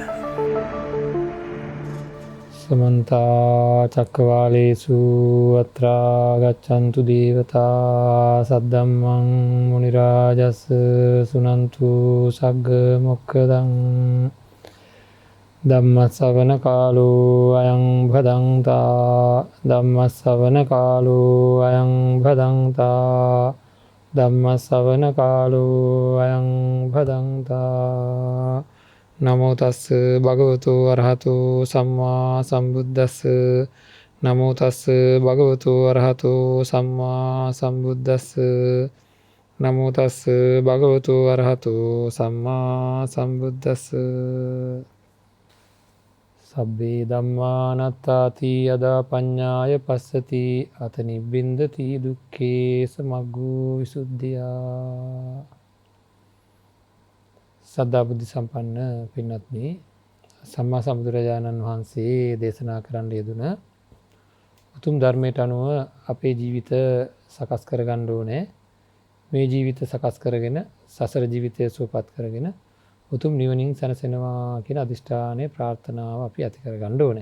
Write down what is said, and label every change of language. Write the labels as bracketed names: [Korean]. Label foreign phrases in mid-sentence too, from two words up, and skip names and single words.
[Pali] සමන්ත චක්කවාලේසු අත්‍රා ගච්ඡන්තු දේවතා සද්දම්මං මුනි රාජස් සුනන්තු සග්ග මොක්ඛදං ධම්මස්සවන කාලෝ අයං භදංතා ධම්මස්සවන කාලෝ අයං භදංතා ධම්මස්සවන කාලෝ අයං භදංතා නමෝ තස්ස භගවතු අරහතු සම්මා සම්බුද්දස්ස නමෝ තස්ස භගවතු අරහතු සම්මා සම්බුද්දස්ස නමෝ තස්ස භගවතු අරහතු සම්මා සම්බුද්දස්ස සබ්බේ ධම්මානත්තාති යදා පඤ්ඤාය පස්සති අත නිබ්බින්දති දුක්ඛේ සමග්ගෝ විසුද්ධියා. [Sinhala] සද්ධා බුද්ධ සම්පන්න පින්වත්නි, සම්මා සම්බුදුරජාණන් වහන්සේ දේශනා කරන්න යෙදුන උතුම් ධර්මයට අනුව අපේ ජීවිත සකස් කරගන්න ඕනේ. මේ ජීවිත සකස් කරගෙන සසර ජීවිතය සුවපත් කරගෙන උතුම් නිවනින් සැනසෙනවා කියන අදිෂ්ඨානය ප්‍රාර්ථනාව අපි ඇති කරගන්න ඕනේ.